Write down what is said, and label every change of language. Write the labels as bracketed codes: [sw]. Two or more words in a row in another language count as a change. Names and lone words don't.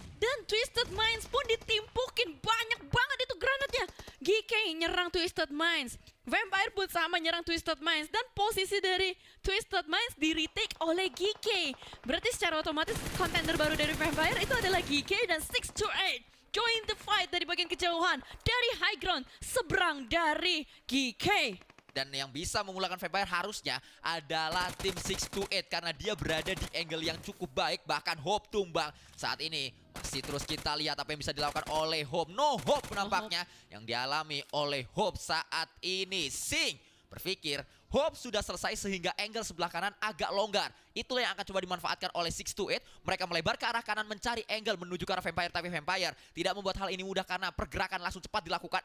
[id] Dan Twisted Minds pun ditimpukin, banyak banget itu granatnya. GK nyerang Twisted Minds, Vampire pun sama nyerang Twisted Minds, dan posisi dari Twisted Minds di retake oleh GK. Berarti secara otomatis kontender baru dari Vampire itu adalah GK dan 628. [en] Join the fight [id] dari bagian kejauhan, dari [en] high ground, [id] seberang dari GK. Dan yang bisa memulangkan Vampire harusnya adalah tim 628 karena dia berada di angle yang cukup baik. Bahkan Hope tumbang saat ini. Masih terus kita lihat apa yang bisa dilakukan oleh Hope. [en] No hope [id] nampaknya yang dialami oleh Hope saat ini. Sing berpikir Hope sudah selesai sehingga angle sebelah kanan agak longgar. Itulah yang akan coba dimanfaatkan oleh 628. Mereka melebar ke arah kanan mencari angle menuju ke arah Vampire. Tapi Vampire tidak membuat hal ini mudah karena pergerakan langsung cepat dilakukan.